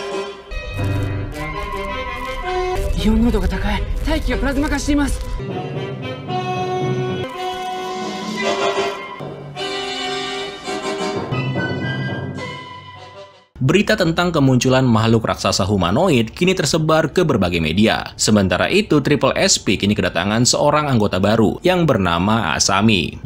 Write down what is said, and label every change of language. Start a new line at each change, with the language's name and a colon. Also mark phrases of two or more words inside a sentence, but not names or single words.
Japanese: イオン濃度が高い。大気がプラズマ化しています。
Indonesian: Berita tentang kemunculan makhluk raksasa humanoid kini tersebar ke berbagai media. Sementara itu, Triple SP kini kedatangan seorang anggota baru yang bernama Asami.